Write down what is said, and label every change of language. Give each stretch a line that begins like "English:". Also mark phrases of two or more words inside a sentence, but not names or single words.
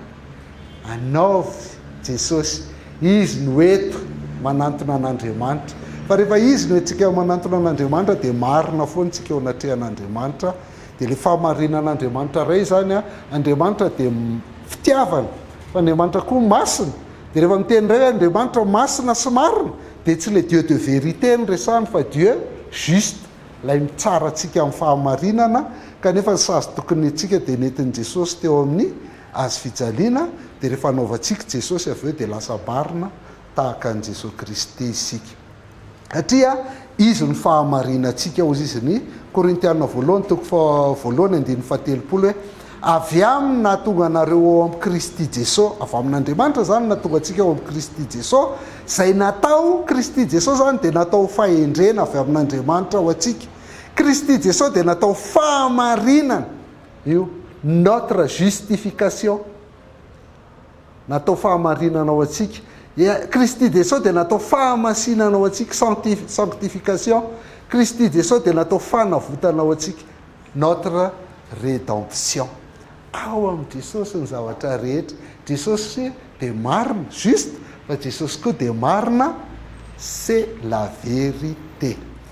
Malagasy: Anaovy Jesosy izy no eto manantona an'Andriamanitra fa rehefa izy no etsika manantona an'Andriamanitra dia marina foana tsika eo anatrehan'Andriamanitra. Dia le fahamarinan'Andriamanitra ray zany a Andriamanitra dia fitiavana fa Andriamanitra koa masina. Dia rehefa miteny ray Andriamanitra masina sy marina dia tsy
French: le Dieu de vérité
Malagasy: ny resahany fa
French: Dieu juste
Malagasy: lay mitsara antsika amin'ny fahamarinana kanefa ny sazy tokony antsika dia nentin'i Jesosy teo amin'ny azo fijaliana dia rehefa anaovantsika Jesosy avy eo dia lasa marina tahaka an' Jesosy Kristy isika satria izy ny fahamarina antsika ozy izy ny Korintiana 1:17 hoe avy aminy nahatonga anareo ao amin'ny Kristy Jesosy avy amin'Andriamanitra zany nahatonga antsika ao amin'ny Kristy Jesosy zay natao Kristy Jesosy zany dia natao fahendrena avy amin'Andriamanitra ho antsika. Kristy Jesosy dia natao fahamarinana io
French: notre justification
Malagasy: natao fahamarinana ao antsika. Kristy Jesosy dia natao fahamasinana ao antsika sanctification. Kristy Jesosy dia natao fanavotana ao antsika
French: notre rédemption.
Malagasy: Ao amin'ny Jesosy ny zavatra rehetra. Jesosy dia marina juste fa Jesosy koa dia marina
French: c'est la vérité.